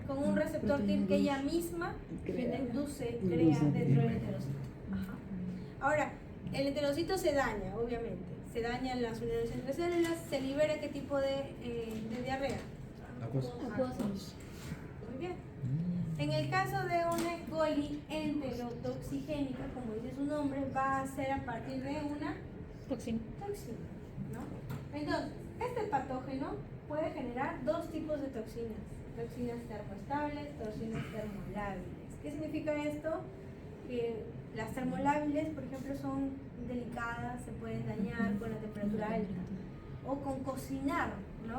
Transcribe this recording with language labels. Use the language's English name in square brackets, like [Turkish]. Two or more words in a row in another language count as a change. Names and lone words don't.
[Spanish] Con un receptor TIR que ella misma induce, crea dentro del enterocito. Ajá. Ahora, el enterocito se daña, obviamente. Se dañan las uniones entre células, se libera qué tipo de diarrea. Acuosa. Muy bien. En el caso de una E. coli enterotoxigénica, como dice su nombre, va a ser a partir de una Toxina. toxina, ¿no? Entonces, este patógeno puede generar dos tipos de toxinas: toxinas termoestables, toxinas termolábiles. ¿Qué significa esto? Que las termolábiles, por ejemplo, son delicadas, se pueden dañar con la temperatura alta o con cocinar, ¿no?